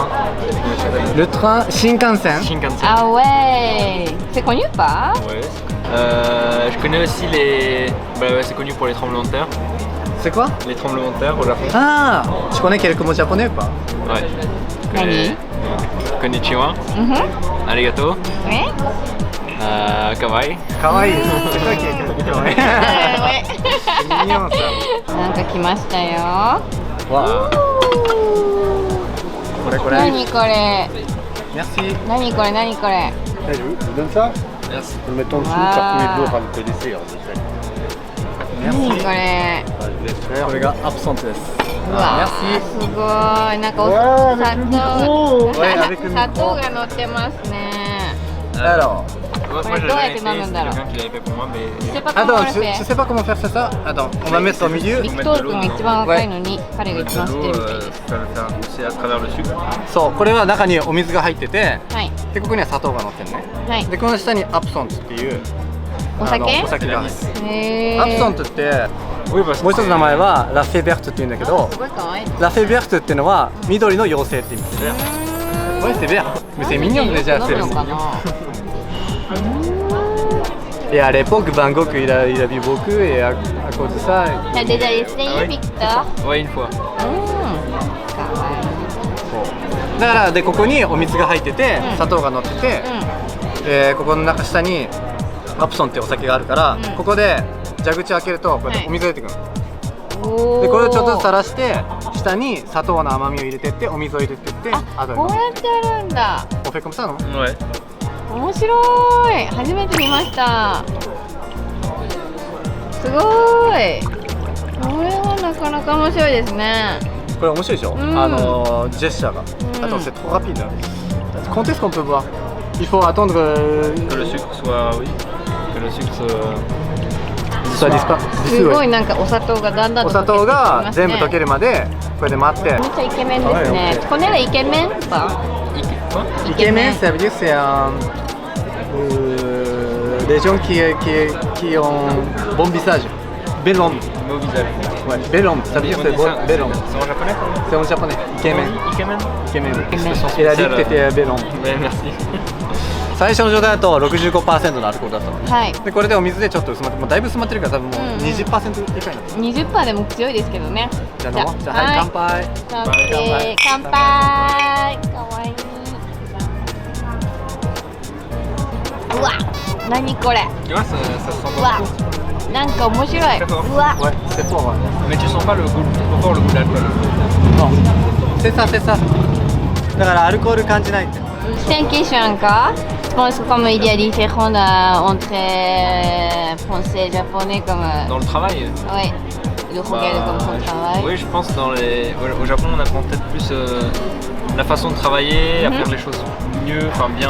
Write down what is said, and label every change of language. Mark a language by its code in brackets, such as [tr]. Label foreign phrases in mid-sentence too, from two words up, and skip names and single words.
[fr] Le train Shinkansen. Shinkansen. Ah ouais. C'est connu ou pas? Ouais. Je connais aussi c'est connu pour les tremblements de terre. C'est quoi? Les tremblements de terre au Japon. Ah, tu connais quelques mots japonais ou pas? Ouais. Je connais [ja] こんにちは。ありがとう. [fr] Oui. Kawaii. Kawaii. C'est toi qui es kawaii. [ja] はい。 [fr] C'est mignon ça. [ja] なんか来ましたよ。 Waouh. これこれ。何これ。 [fr] Merci. [ja] 何これ何これ。 [fr] Je vous donne ça. Merci. Nous le mettons dessous, Ah. ça remet beau, enfin vous connaissez en effet. [ja] 何これ。 [fr] Enfin, je vous laisse faire. [ja] これがアプソントです。うわ [fr] Merci. [ja] すごい。なんかお [fr] Ouais, [ja] 砂 [fr] avec le [ja] 糖。 [fr] micro. Ouais, avec le [ja] 砂 [fr] micro. [ja] 糖が乗ってますね。 [fr] Alors. Moi, Ouais, je toi, l'avais t'es fait, dans le c'était mandala. quelqu'un qui l'avait fait pour moi, mais. Je sais pas comment on Attends, le tu fait. sais pas comment faire ça? Attends, on va mettre au milieu. [ja] ビクトール君が一番若いのに彼が [fr] Mettre [ja] 一 [fr] de [ja] 番知ってる [fr] l'eau, [ja] みたいです。 [fr] c'est à travers le sucre. [ja] そう、これは中にお水が入ってて、はいでここには砂糖が乗ってるね。はい。でこの下にアプソントっていうお酒お酒が。へー。アプソントって [fr] Oui, parce [ja] もう一つの名前はラフェベルトっていうんだけど、すごい可愛い。ラフェベルトっていうのは緑の妖精って意味。 [fr] Ouais, c'est vert. Mais c'est mignon déjà. [ja] 飲むのかな。 [fr] Et à l'époque, Van Gogh, il a bu beaucoup et à cause de ça, T'as déjà essayé, Victor? Ouais, une fois. [ja] かわいい。だからでここにお水が入ってて、砂糖が乗ってて、ここの中下にアプソンってお酒があるから、ここで蛇口開けるとこうやってお水が出てくるの。でこれをちょっとずつ垂らして下に砂糖の甘みを入れてってお水を入れてって後でこうやってやるんだ。オフェコムしたの？ [fr] Ouais. [ja] 面白い。初めて見ました。すごい。これはなかなか面白いですね。これ面白いでしょ？ジェスチャーが。 [fr] Attends, c'est trop rapide. Quand est-ce qu'on peut boire? Il faut attendre Que le sucre soit. Oui. Que le sucre soit disparu. [ja] すごいなんかお砂糖がだんだんとお砂糖が全部溶ける。るまでこれで待って。めっちゃイケメンですね。これはイケメンか？ [fr] イケメン、ça veut dire c'est les gens qui ont bon visage. Bel homme. Beau visage. Ouais, bel homme, ça veut dire c'est bon, bel homme. C'est en japonais? C'est en japonais. Ikemen. Ikemen. Ikemen. Expression Il a dit que spéciale. t'étais bel homme. Ouais, merci. [ja] 最初の状態だと 65% のアルコールだったのはい。でこれでお水でちょっと薄まってもうだいぶ薄まってるから多分もううんうん 20%以下になってる、 20%でも強いですけどね。じゃあ飲もうじゃあはい乾杯乾杯。乾杯。かわいい。うわ、何これ。 [fr] Tu vois, ça se sent [ja] うわ [fr] pas. [ja] なんか面白い。うわ [fr] Ouais, c'est fort, ouais. Mais tu sens pas le goût, trop fort le goût d'alcool. Non, c'est ça, c'est ça. [ja] だからアルコール感じないって。 [fr] C'est une question encore. Je pense que comme il y a différents entre français et japonais comme... Dans le travail, Oui, le regarde comme son travail. oui, je pense au Japon on apprend peut-être plus la façon de travailler, à faire les choses mieux, enfin bien.